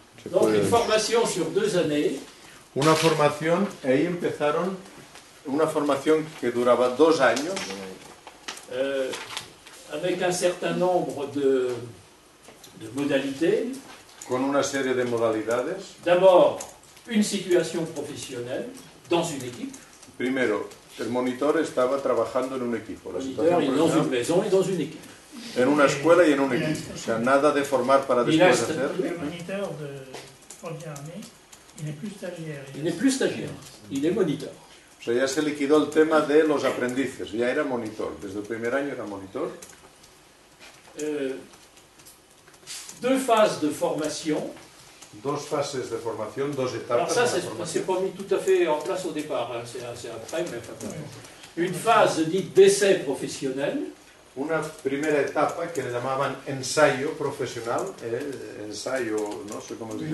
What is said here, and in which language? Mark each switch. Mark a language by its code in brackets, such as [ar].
[fr] Donc, une formation sur 2 années. [es] Una formación, ahí empezaron una formación que duraba 2 años. [fr] Avec un certain nombre de modalités. [es] Con una serie de modalidades. [fr] D'abord, une situation professionnelle dans une équipe. [es] Primero, el monitor estaba trabajando en un equipo. [fr] La Moniteur est dans une maison et dans une équipe. [es] En una escuela y en un equipo. O sea, nada de formar para después hacer. [fr] Le moniteur de première année, il n'est plus stagiaire. Il n'est plus stagiaire, il est moniteur. [es] O sea, ya se liquidó el tema de los aprendices. Ya era monitor. Desde el primer año era monitor. [fr] 2 phases de formation. [es] 2 fases de formación, 2 etapas. [fr] Alors ça, [es] de [fr] c'est [es] formación. [fr] pas mis tout à fait en place au départ, hein. C'est après, mais enfin, une phase dite d'essai professionnel. [es] Una primera etapa que le llamaban ensayo profesional, ensayo, no sé cómo se dice.